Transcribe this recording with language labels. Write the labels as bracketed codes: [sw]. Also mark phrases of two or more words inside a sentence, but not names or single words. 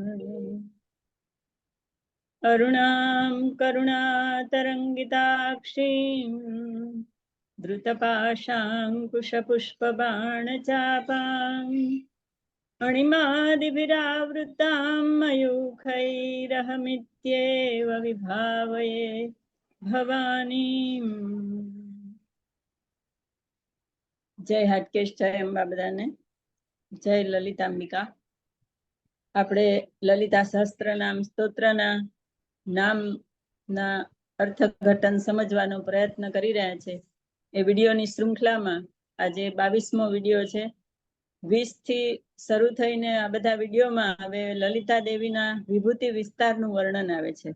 [sa] अरुणां करुणातरङ्गिताक्षीं धृतपाशाङ्कुशपुष्पबाणचापाम् अणिमादिभिरावृतां मयूखैरहमित्येव विभावये भवानीम्। [gu] જય હાટકેશ, જય અંબા બધાને। જય લલિતાંબિકા। આપણે લલિતા સહસ્ત્રનામ સ્તોત્રના નામના અર્થઘટન સમજવાનો પ્રયત્ન કરી રહ્યા છે. એ વિડીયોની શૃંખલામાં આજે 22મો વિડીયો છે. 20 થી શરૂ થઈને આ બધા વિડીયોમાં હવે લલિતા દેવીના વિભૂતિ વિસ્તારનું વર્ણન આવે છે.